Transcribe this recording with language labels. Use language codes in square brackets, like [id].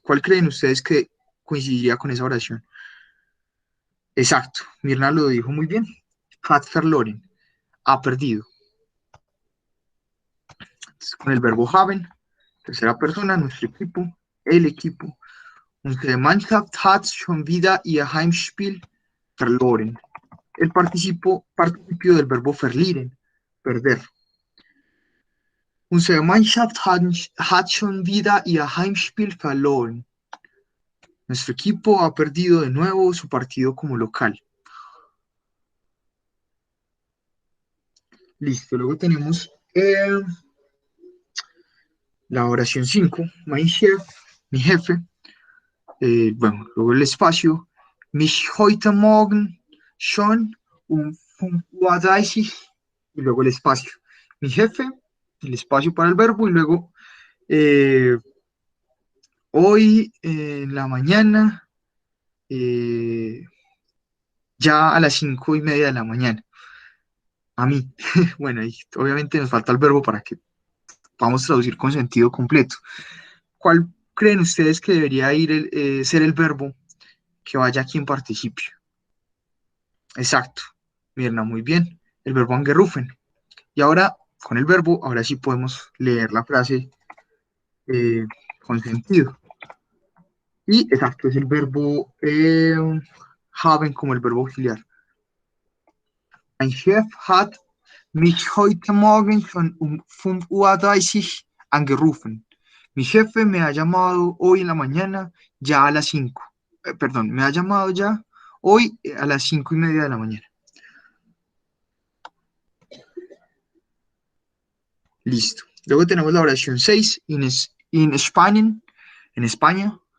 [es] ¿Cuál creen ustedes que coincidiría con esa oración? Exacto, Mirna lo dijo muy bien. [de] Hat verloren, [es] ha perdido. Entonces, con el verbo haben, tercera persona, nuestro equipo, el equipo. [de] Unsere Mannschaft hat schon wieder ihr Heimspiel verloren. [es] El participio del verbo verlieren, perder. [de] Unsere Mannschaft hat schon wieder ihr Heimspiel verloren. [es] Nuestro equipo ha perdido de nuevo su partido como local. Listo, luego tenemos la oración 5, [de] mein Chef, [es] mi jefe. Bueno, luego el espacio. [de] Mich heute Morgen schon um 5:30 Uhr. [es] Y luego el espacio. Mi jefe, el espacio para el verbo. Y luego eh, hoy en la mañana, eh, ya a las 5:30 de la mañana. A mí. Bueno, y obviamente nos falta el verbo para que podamos traducir con sentido completo. ¿Cuál creen ustedes que debería ser el verbo que vaya aquí en participio? Exacto. Mirna, muy bien. El verbo angerufen. Y ahora, con el verbo, ahora sí podemos leer la frase eh, con sentido. Y exacto, es el verbo haben como el verbo auxiliar. [de] Mein Chef hat mich heute Morgen schon um 5:30 Uhr angerufen. [es] Mi jefe me ha llamado hoy en la mañana ya a las 5. Perdón, me ha llamado ya hoy a las 5:30 de la mañana. Listo. Luego tenemos la oración 6, in Spanien, en España.